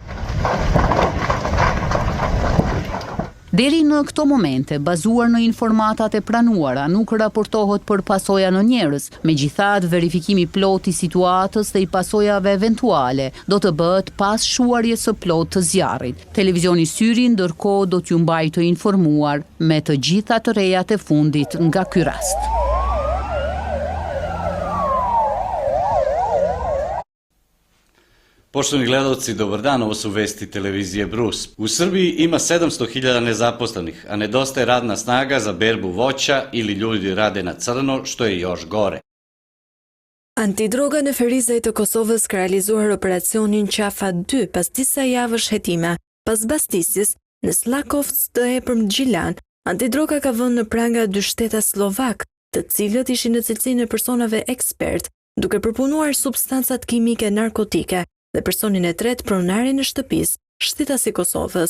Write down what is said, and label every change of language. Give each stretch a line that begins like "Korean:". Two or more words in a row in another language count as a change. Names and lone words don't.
Albanian: Deri në këto momente, bazuar në informatat e pranuara, nuk raportohet për pasoja në njerëz. Megjithatë, verifikimi plot i situatës dhe i pasojave eventuale do të bëhet pas shuarjes së plot të zjarrit. Televizioni Syri ndërkohë do t'ju mbajë të informuar me të gjitha të rejat e fundit nga ky rast.
Serbian: Poštovani gledalci, dobar dan, ovo su vesti televizije Brus. U Srbiji ima 700.000 nezaposlenih, a nedostaje radna snaga za berbu voća ili ljudi rade na crno, što je još gore.
Albanian: Antidroga në Ferizaj të Kosovës ka realizuar operacionin Qafa 2 pas disa javësh hetime. Pas bastisjes, në Slakovc të hepërm Gjilan, antidroga ka vënë në pranga 2 shteta slovak, të cilët ishin në cilësinë e personave ekspert, duke përpunuar substancat kimike narkotike, dhe personin e tretë pronarin e shtëpisë, shtitasi Kosovës.